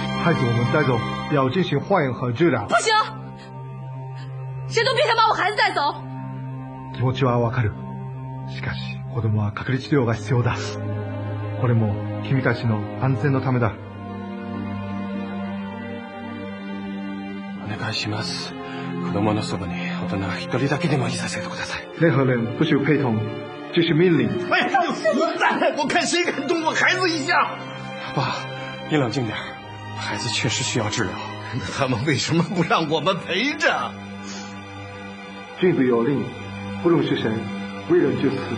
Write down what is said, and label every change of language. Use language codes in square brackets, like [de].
[zh] 孩子，我们带走，要进行化验和治疗。不行，谁都别想把我孩子带走。 [ja] 気持ちはわかる。しかし、子供は隔離治療が必要だ。これも君たちの安全のためだ。お願いします。子供のそばに大人一人だけでもいさせてください。 [zh] 任何人不许陪同，这是命令。哎，混蛋！我看谁敢动我孩子一下！爸，你冷静点，孩子确实需要治疗。那他们为什么不让我们陪着？君子有令，不容失神，为人就死。